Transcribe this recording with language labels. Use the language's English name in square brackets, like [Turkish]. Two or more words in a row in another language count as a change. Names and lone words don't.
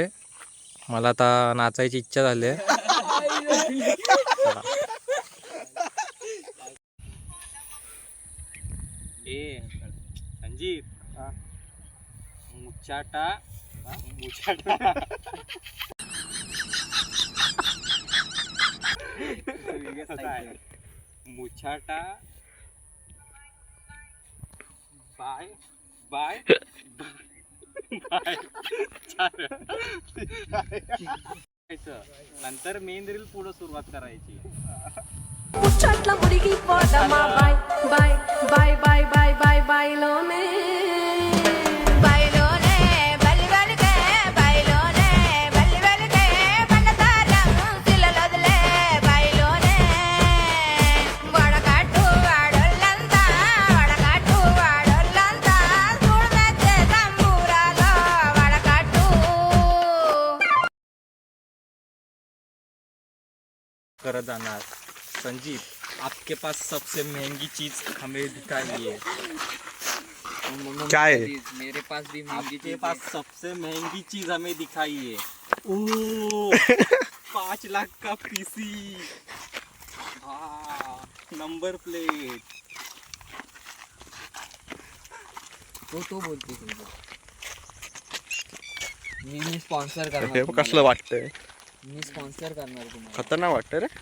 [Marathi] मला आता नाचायची इच्छा झाली आहे. ए संजीव [Telugu] ముచ్చట ముచ్చట ముచ్చట బాయ్ బాయ్ బాయ్. [Marathi] नंतर मेन रील पुढे सुरुवात करायची. [Telugu] ముచ్చట్ల మురిగిపోదమ్మా బాయ్ బాయ్ బాయ్ బాయ్ బాయ్ బాయ్ బాయ్లోనే బాయ్లోనే బల్లి వెలిగే బాయ్లోనే బల్లి వెలిగే పండతారం సిల్లలొదిలే బాయ్లోనే వడకట్టు వాడొల్లంతా చూడమెచ్చే సంబూరాలో వడకట్టు [Marathi] करत जाणार. [Hindi] संजीव, आपके पास सबसे महंगी चीज हमें दिखाइए। क्या है? मेरे पास भी महंगी आपके चीज पास सबसे महंगी चीज हमें दिखाइए। ओ 5 लाख का पीसी, नंबर प्लेट। [Marathi] तो बोलते मी स्पॉन्सर करणार हे कसलं वाटतंय? मी स्पॉन्सर करणार तुम्हाला. खतरनाक वाटतं रे.